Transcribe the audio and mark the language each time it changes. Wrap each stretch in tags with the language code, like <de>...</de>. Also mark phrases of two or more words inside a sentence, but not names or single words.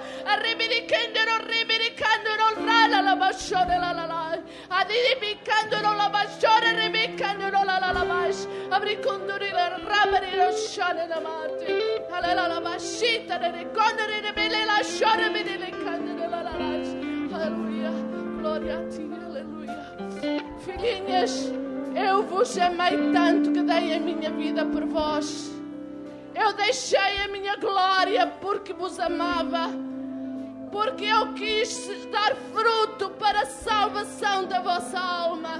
<pt>Arribiri candero rala la basciora la la. Adibi candero la basciora ribi candero la mash. Abri condori la rabari la shora la mati. Alla la bascita de condori de bele la shora bele le candero la lash. Aleluia. Glória a ti, aleluia. Filhinhas, eu vos amei tanto que dei a minha vida por vós. Eu deixei a minha glória porque vos amava, porque eu quis dar fruto para a salvação da vossa alma.</pt>